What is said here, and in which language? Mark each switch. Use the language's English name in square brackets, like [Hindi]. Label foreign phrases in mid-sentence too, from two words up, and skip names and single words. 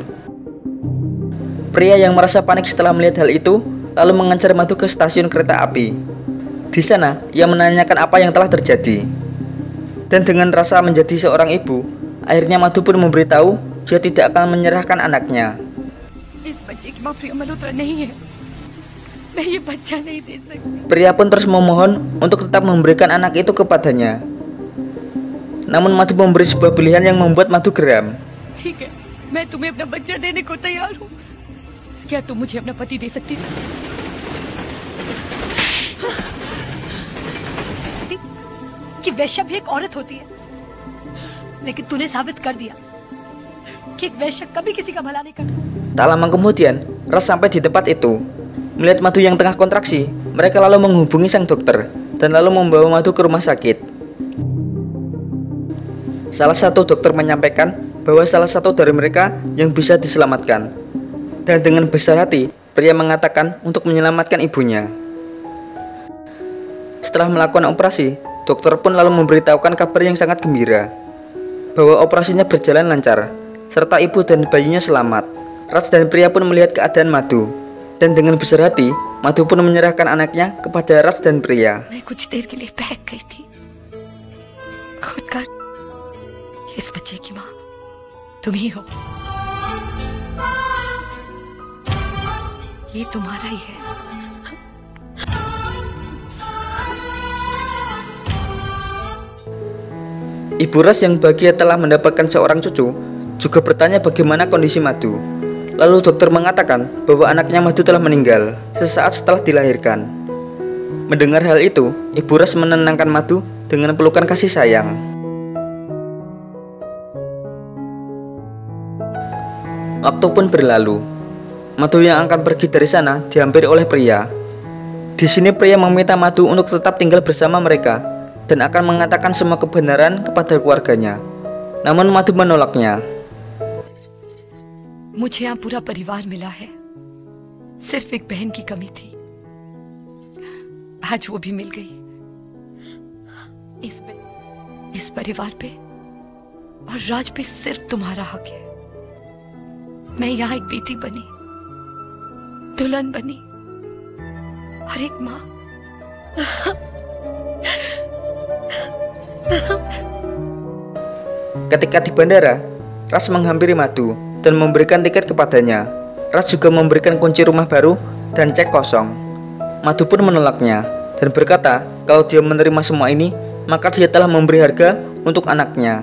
[Indonesian] Pria yang merasa panik setelah melihat hal itu lalu mengejar Madhu ke stasiun kereta api. Di sana, ia menanyakan apa yang telah terjadi. Dan dengan rasa menjadi seorang ibu, akhirnya Madhu pun memberitahu dia tidak akan menyerahkan anaknya. [Hindi] इस बच्चे की माँ प्रिया मल्होत्रा नहीं है। मैं ये बच्चा नहीं दे सकती। [Indonesian] Pria pun terus memohon untuk tetap memberikan anak itu kepadanya. Namun Madhu memberi sebuah pilihan yang membuat Madhu geram. [Hindi] ठीक है, मैं तुम्हें अपना बच्चा देने को तैयार हूँ। क्या तुम मुझे अपना पति दे सकती? कि वैश्या भी एक औरत होती है, लेकिन तूने साबित कर दिया कि एक वैश्या कभी किसी का भला नहीं करता। [Indonesian] Tak lama kemudian, Ras sampai di tempat itu. Melihat Madhu yang tengah kontraksi, mereka lalu menghubungi sang dokter dan lalu membawa Madhu ke rumah sakit. Salah satu dokter menyampaikan bahwa salah satu dari mereka yang bisa diselamatkan. Dan dengan besar hati, pria mengatakan untuk menyelamatkan ibunya. Setelah melakukan operasi, dokter pun lalu memberitahukan kabar yang sangat gembira, bahwa operasinya berjalan lancar, serta ibu dan bayinya selamat. Raj dan pria pun melihat keadaan Madhu, dan dengan besar hati, Madhu pun menyerahkan anaknya kepada Raj dan pria. [Hindi] मैं कुछ देर के लिए बहक गई थी। खुद कर, इस बच्चे की माँ तुम ही हो। ये तुम्हारा ही है। [Indonesian] Ibu Raj yang bahagia telah mendapatkan seorang cucu juga bertanya bagaimana kondisi Madhu. Lalu dokter mengatakan bahwa anaknya Madhu telah meninggal sesaat setelah dilahirkan. Mendengar hal itu, Ibu Raj menenangkan Madhu dengan pelukan kasih sayang. Waktu pun berlalu. Madhu yang akan pergi dari sana dihampiri oleh pria. Di sini pria meminta Madhu untuk tetap tinggal bersama mereka dan akan mengatakan semua kebenaran kepada keluarganya. Namun Madhu menolaknya. [Hindi] मुझे यहाँ पूरा परिवार मिला है, सिर्फ एक बहन की कमी थी, आज वो भी मिल गई। इस परिवार पे और राज पे सिर्फ तुम्हारा हक है। मैं यहाँ एक बेटी बनी, दुल्हन बनी और एक माँ। [Indonesian] Ketika di bandara, Raj menghampiri Madhu dan memberikan tiket kepadanya. Raj juga memberikan kunci rumah baru dan cek kosong. Madhu pun menolaknya dan berkata kalau dia menerima semua ini, maka dia telah memberi harga untuk anaknya.